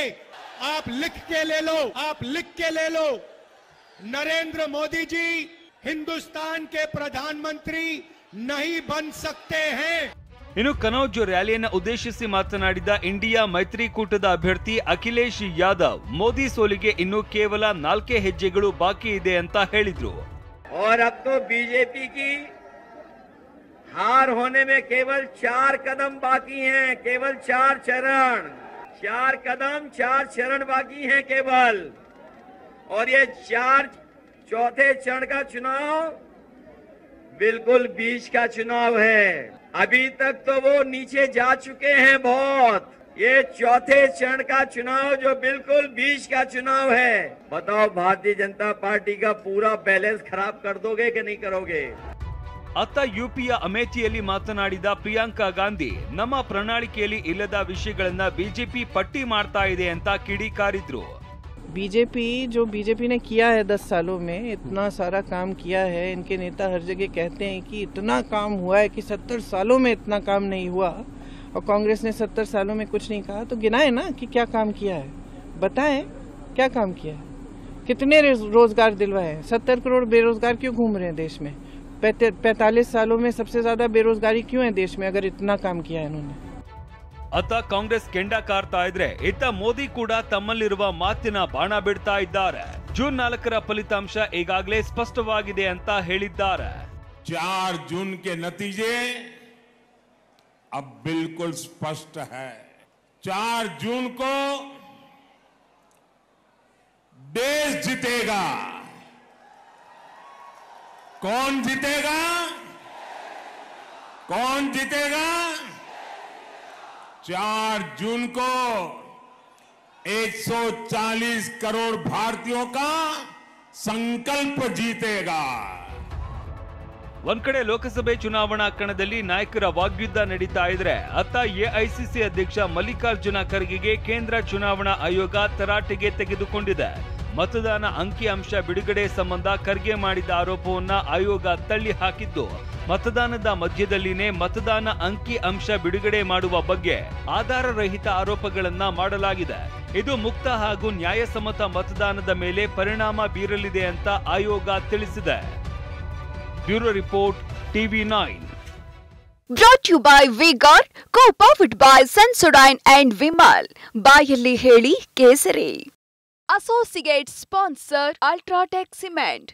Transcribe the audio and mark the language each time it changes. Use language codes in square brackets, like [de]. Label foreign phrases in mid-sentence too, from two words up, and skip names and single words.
[hi] आप लिख के ले लो, आप लिख के ले लो. नरेंद्र मोदी जी हिंदुस्तान के प्रधानमंत्री नहीं बन सकते हैं. [kn] ಇನ್ನು ಕನೌಜ್ ರ್ಯಾಲಿಯನ್ನು ಉದ್ದೇಶಿಸಿ ಮಾತನಾಡಿದ ಇಂಡಿಯಾ ಮೈತ್ರಿಕೂಟದ ಅಭ್ಯರ್ಥಿ ಅಖಿಲೇಶ್ ಯಾದವ್, ಮೋದಿ ಸೋಲಿಗೆ ಇನ್ನು ಕೇವಲ 4 ಹೆಜ್ಜೆಗಳು ಬಾಕಿ ಇದೆ ಅಂತ ಹೇಳಿದ್ರು. [hi] और अब तो बीजेपी की हार होने में केवल 4 कदम बाकी हैं, केवल 4 चरण, 4 कदम 4 चरण बाकी हैं केवल. और ये 4 चौथे चरण का चुनाव बिल्कुल बीच का चुनाव है. अभी तक तो वो नीचे जा चुके हैं बहुत. ये चौथे चरण का चुनाव जो बिल्कुल बीच का चुनाव है. बताओ भारतीय जनता पार्टी का पूरा बैलेंस खराब कर दोगे कि नहीं करोगे? [kn] ಅತ್ತ ಯುಪಿಯ ಅಮೇಠಿಯಲ್ಲಿ ಮಾತನಾಡಿದ ಪ್ರಿಯಾಂಕಾ ಗಾಂಧಿ, ನಮ್ಮ ಪ್ರಣಾಳಿಕೆಯಲ್ಲಿ ಇಲ್ಲದ ವಿಷಯಗಳನ್ನ ಬಿಜೆಪಿ ಪಟ್ಟಿ ಮಾಡ್ತಾ ಇದೆ ಅಂತ ಕಿಡಿಕಾರಿದ್ರು. [hi] बीजेपी ने किया है 10 सालों में, इतना सारा काम किया है. इनके नेता हर जगह कहते हैं कि इतना काम हुआ है कि 70 सालों में इतना काम नहीं हुआ. और कांग्रेस ने 70 सालों में कुछ नहीं कहा, तो गिनाए ना कि क्या काम किया है, बताएं क्या काम किया है, कितने रोजगार दिलवाए हैं. 70 करोड़ बेरोजगार क्यों घूम रहे हैं देश में? 45 सालों में सबसे ज्यादा बेरोजगारी क्यों है देश में, अगर इतना काम किया है इन्होंने. [kn] ಅತ್ತ ಕಾಂಗ್ರೆಸ್ ಕೆಂಡ ಕಾರ್ತಾ ಇದ್ರೆ, ಇತ್ತ ಮೋದಿ ಕೂಡ ತಮ್ಮಲ್ಲಿರುವ ಮಾತಿನ ಬಾಣ ಬಿಡ್ತಾ ಇದ್ದಾರೆ. ಜೂನ್ 4ರ ಫಲಿತಾಂಶ ಈಗಾಗಲೇ ಸ್ಪಷ್ಟವಾಗಿದೆ ಅಂತ ಹೇಳಿದ್ದಾರೆ. [hi] 4 जून के नतीजे अब बिल्कुल स्पष्ट है. 4 जून को देश जीतेगा. कौन जीतेगा? कौन जीतेगा? 4 जून को 140 करोड़ भारतीयों का संकल्प जीतेगा. [kn] ಒಂದ್ ಕಡೆ ಲೋಕಸಭೆ ಚುನಾವಣಾ ಕಣದಲ್ಲಿ ನಾಯಕರ ವಾಗ್ಯುದ್ಧ ನಡೀತಾ ಇದ್ರೆ, ಅತ್ತ ಎಐಸಿಸಿ ಅಧ್ಯಕ್ಷ ಮಲ್ಲಿಕಾರ್ಜುನ ಖರ್ಗೆಗೆ ಕೇಂದ್ರ ಚುನಾವಣಾ ಆಯೋಗ ತರಾಟೆಗೆ ತೆಗೆದುಕೊಂಡಿದೆ. ಮತದಾನ ಅಂಕಿ ಅಂಶ ಬಿಡುಗಡೆ ಸಂಬಂಧ ಖರ್ಗೆ ಮಾಡಿದ ಆರೋಪವನ್ನ ಆಯೋಗ ತಳ್ಳಿ ಹಾಕಿದ್ದು, ಮತದಾನದ ಮಧ್ಯದಲ್ಲಿನೇ ಮತದಾನ ಅಂಕಿ ಅಂಶ ಬಿಡುಗಡೆ ಮಾಡುವ ಬಗ್ಗೆ ಆಧಾರರಹಿತ ಆರೋಪಗಳನ್ನ ಮಾಡಲಾಗಿದೆ. ಇದು ಮುಕ್ತ ಹಾಗೂ ನ್ಯಾಯಸಮ್ಮತ ಮತದಾನದ ಮೇಲೆ ಪರಿಣಾಮ ಬೀರಲಿದೆ ಅಂತ ಆಯೋಗ ತಿಳಿಸಿದೆ. [en] bureau report, TV9. Brought to you by V-Guard, co-powered by Sensodyne and Vimal. [kn] ಬಾಯಲ್ಲಿ ಹೇಳಿ ಕೇಸರಿ. [en] associate sponsor [kn] ಅಲ್ಟ್ರಾಟೆಕ್ ಸಿಮೆಂಟ್.